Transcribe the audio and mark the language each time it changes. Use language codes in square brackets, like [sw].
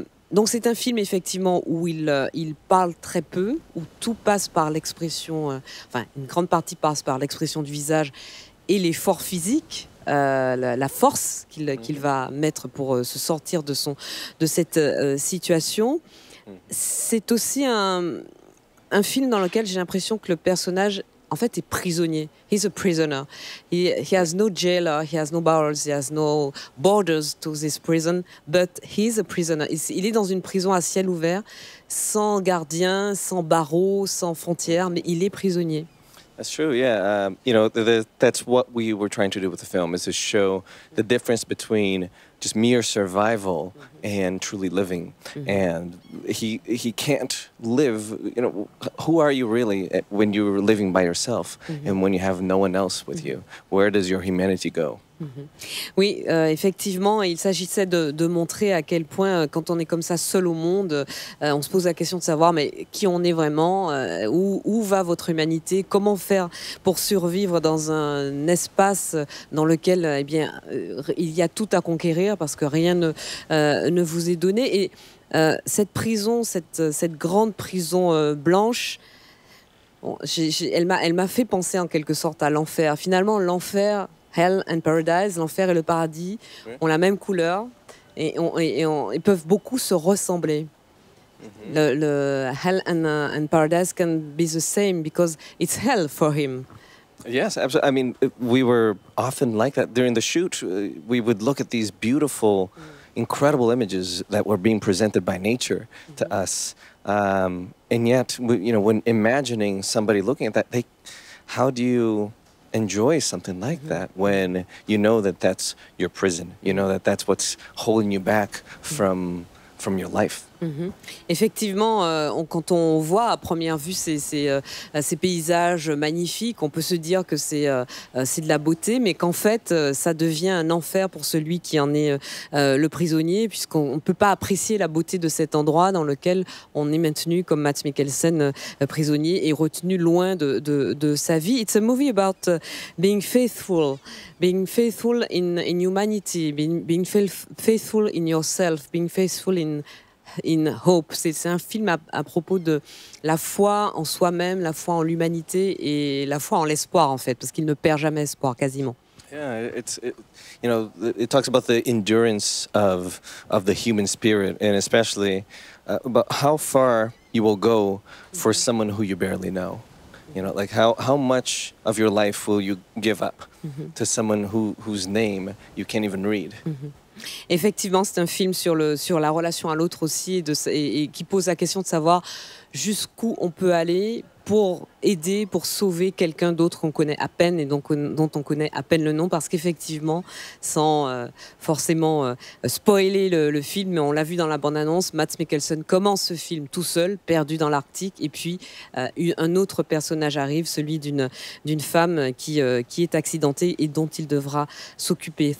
[fr] Donc c'est un film effectivement où il parle très peu, où tout passe par l'expression, enfin une grande partie passe par l'expression du visage et l'effort physique. La force qu'il va mettre pour se sortir de cette situation. C'est aussi un film dans lequel j'ai l'impression que le personnage en fait est prisonnier. [en] He's a prisoner. He has no jailer, he has no bars, he has no borders to this prison, but he's a prisoner. [fr] Il est dans une prison à ciel ouvert, sans gardien, sans barreaux, sans frontières, mais il est prisonnier. [en] That's true, yeah. You know, that's what we were trying to do with the film, is to show the difference between just mere survival and truly living. And he can't live, you know, who are you really when you're living by yourself and when you have no one else with you? Where does your humanity go? [fr] Oui, effectivement, il s'agissait de montrer à quel point, quand on est comme ça seul au monde, on se pose la question de savoir mais qui on est vraiment, où va votre humanité, comment faire pour survivre dans un espace dans lequel eh bien, il y a tout à conquérir parce que rien ne vous est donné. Et cette prison, cette grande prison blanche, bon, elle m'a fait penser en quelque sorte à l'enfer. Finalement, l'enfer... [en] Hell and Paradise, [fr] l'enfer et le paradis ont la même couleur et ils peuvent beaucoup se ressembler. [en] Le Hell and Paradise can be the same because it's hell for him. Yes, absolutely. I mean, we were often like that during the shoot. We would look at these beautiful, incredible images that were being presented by nature to us, and yet, when imagining somebody looking at that, how do you enjoy something like that when you know that that's your prison, you know that that's what's holding you back from your life? [fr] Effectivement, quand on voit à première vue ces paysages magnifiques, on peut se dire que c'est de la beauté, mais qu'en fait, ça devient un enfer pour celui qui en est le prisonnier, puisqu'on ne peut pas apprécier la beauté de cet endroit dans lequel on est maintenu, comme Mads Mikkelsen, prisonnier, et retenu loin de sa vie. [en] It's a movie about being faithful in humanity, being faithful in yourself, being faithful in hope. [fr] C'est un film à propos de la foi en soi-même, la foi en l'humanité et la foi en l'espoir, en fait, parce qu'il ne perd jamais espoir, quasiment. [en] Yeah, it talks about the endurance of the human spirit, and especially about how far you will go for someone who you barely know. Like how much of your life will you give up to someone whose name you can't even read. [fr] Effectivement, c'est un film sur la relation à l'autre aussi et qui pose la question de savoir jusqu'où on peut aller pour aider, pour sauver quelqu'un d'autre qu'on connaît à peine et dont on connaît à peine le nom, parce qu'effectivement, sans forcément spoiler le film, mais on l'a vu dans la bande-annonce, Mads Mikkelsen commence ce film tout seul, perdu dans l'Arctique, et puis un autre personnage arrive, celui d'une femme qui est accidentée et dont il devra s'occuper.